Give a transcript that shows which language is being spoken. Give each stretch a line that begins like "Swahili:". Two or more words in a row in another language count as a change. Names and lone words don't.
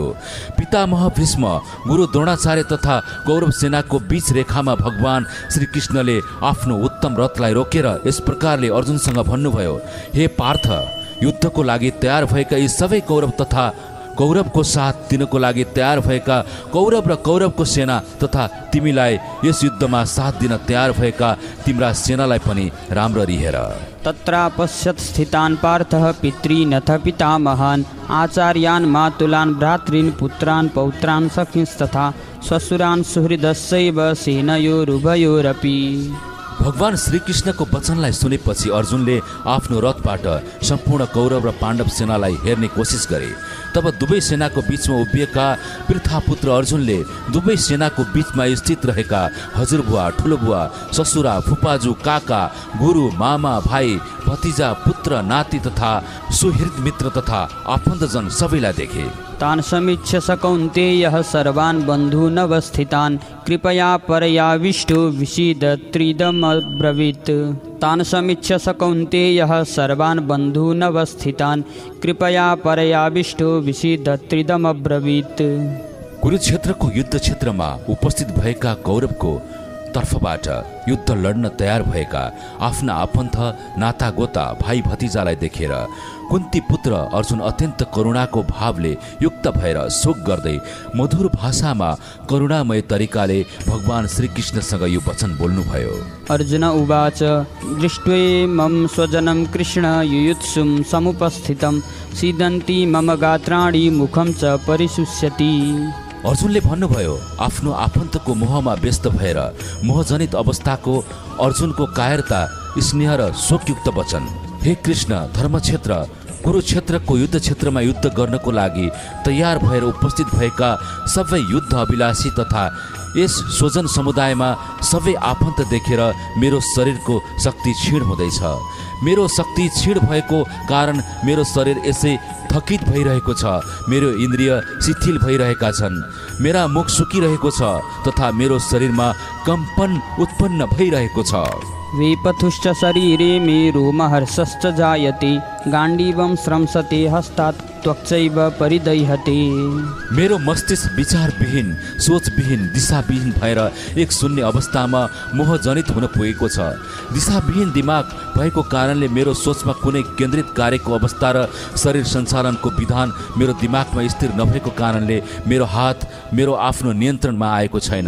Nepali: पितामह भीष्म, गुरु द्रोणाचार्य तथा कौरव सेनाको बीच रेखामा भगवान श्री कृष्णले आफ्नो उत्तम रथलाई रोकेर यस प्रकारले अर्जुनसँग भन्नुभयो, हे पार्थ, युद्धको लागि तयार भएका यी सबै कौरव तथा कौरवको साथ दिनको लागि तयार भएका कौरव र कौरवको सेना तथा तिमीलाई यस युद्धमा साथ दिन तयार भएका तिम्रा सेनालाई पनि राम्ररी हेर।
Sanskrit: तत्रापश्यत् स्थितान् पार्थः पितॄनथ पितामहान् आचार्यान् मातुलान् भ्रातॄन् पुत्रान् पौत्रान् सखींस्तथा श्वशुरान् सुहृदस्यैव सेनयोरुभयोरपि।
Nepali: भगवान श्रीकृष्णको वचनलाई सुनेपछि अर्जुनले आफ्नो रथबाट सम्पूर्ण कौरव र पाण्डव सेनालाई हेर्ने कोसिस गरे। तब दुवै सेनाको बीचमा उभिएका पृथापुत्र अर्जुनले दुवै सेनाको बीचमा स्थित रहेका हजुरबुवा, ठुलोबुवा, ससुरा, फुपाजु, काका, गुरु, मामा, भाइ, भतिजा, पुत्र, नाति तथा सुहृद मित्र तथा आफन्तजन सबैलाई देखे।
Sanskrit: तान् समीक्ष्य स कौन्तेयः सर्वान् बन्धूनवस्थितान् कृपया परयाविष्टो विषीदत्रिदमब्रवीत्। तान् समीक्ष्य स कौन्तेयः सर्वान् बन्धूनवस्थितान् कृपया परयाविष्टो विषीदत्रिदमब्रवीत्।
Nepali: कुरुक्षेत्रको युद्ध क्षेत्रमा उपस्थित भएका कौरवको तर्फबाट युद्ध लड्न तयार भएका आफ्ना आफन्त, नातागोता, भाइ भतिजालाई देखेर कुन्ती पुत्र अर्जुन अत्यन्त करुणाको भावले युक्त भएर शोक गर्दै मधुर भाषामा करुणामय तरिकाले भगवान श्रीकृष्णसँग यो वचन बोल्नुभयो।
Sanskrit: अर्जुन उवाच दृष्ट्वेमं स्वजनं कृष्ण युयुत्सुं समुपस्थितं सीदन्ति मम गात्राणि मुखं च परिशुष्यति।
Nepali: अर्जुनले भन्नुभयो, आफ्नो आफन्तको मोहमा व्यस्त भएर मोहजनित अवस्थाको अर्जुनको कायरता, स्नेह र शोकयुक्त वचन। हे कृष्ण, धर्मक्षेत्र कुरुक्षेत्रको युद्ध क्षेत्रमा युद्ध गर्नको लागि तयार भएर उपस्थित भएका सबै युद्ध अभिलाषी तथा यस स्वजन समुदायमा सबै आफन्त देखेर मेरो शरीरको शक्ति क्षीण हुँदैछ। मेरो शक्ति क्षीण भएको कारण मेरो शरीर यसै थकित भइरहेको छ, मेरो इन्द्रिय शिथिल भइरहेका छन्, मेरा मुख सुकिरहेको छ तथा मेरो शरीरमा कम्पन उत्पन्न भइरहेको छ।
Sanskrit: वेपथुश्च शरीरे मे रोमहर्षश्च जायते गाण्डीवं स्रंसते हस्तात् त्वक्चैव परिदह्यते।
Nepali: मेरो मस्तिष्क विचारविहीन, सोचविहीन, दिशाविहीन भएर एक शून्य अवस्थामा मोहजनित हुन पुगेको छ। दिशाविहीन दिमाग भएको कारणले मेरो सोचमा कुनै केन्द्रित कार्यको अवस्था र शरीर सञ्चालनको विधान मेरो दिमागमा स्थिर नभएको कारणले मेरो हात मेरो आफ्नो नियन्त्रणमा आएको छैन।